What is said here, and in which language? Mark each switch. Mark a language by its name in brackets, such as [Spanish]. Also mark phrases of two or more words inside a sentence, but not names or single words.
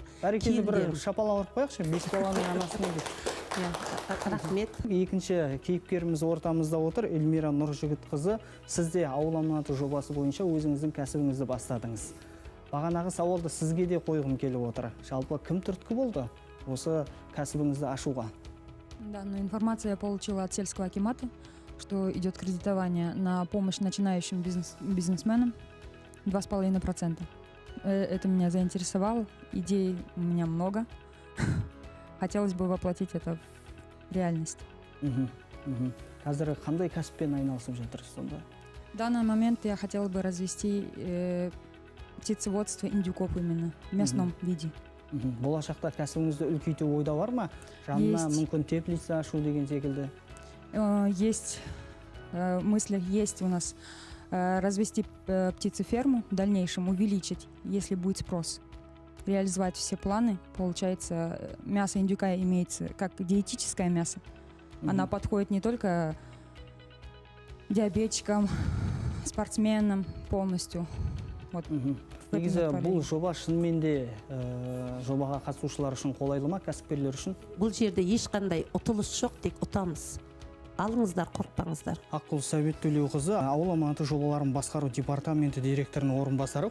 [Kazakh] Бәрекелді бір шапала ұрып қояқшы, 5 баланың анасымын деп. Рахмет. Екінші кейіпкеріміз ортамызда отыр, Эльмира Нұржігітқызы. Сіз де ауыл аманаты жобасы бойынша өзіңіздің кәсібіңізді бастадыңыз. Бағанағы сауалды сізге де қойғым келіп отыр. Жалпы кім түрткі болды осы кәсібіңізді ашуға? [Russian] Данную информацию я получила от сельского акимата, что идет кредитование на помощь начинающим бизнесменам 2,5%. Это меня заинтересовало. Идей у меня много. Хотелось бы воплотить это в реальность. [Kazakh] Қазір қандай кәсіппен айналысып жатырсыз сонда? [Russian] В данный момент я хотела бы развести птицеводство индюков именно в мясном виде. [Kazakh] Болашақта кәсібіңізді үлкейту ойда бар ма? Жанына мүмкін теплица ашу деген секілді? [Russian] Есть мысли, есть у нас развести птицеферму, в дальнейшем увеличить, если будет спрос. Реализовать все планы. Получается, мясо индюка имеется как диетическое мясо. Она подходит не только диабетикам, спортсменам полностью. Вот. [Kazakh] Негізі бұл жоба шынымен де жобаға қатысушылар үшін қолайлы ма, кәсіпкерлер үшін? Бұл жерде ешқандай ұтылыс жоқ, тек ұтамыз. Алыңыздар, қорықпаңыздар. Аққұл Сәбет Төлеуқызы, ауыл аманаты жобаларын басқару департаменті директорының орынбасары.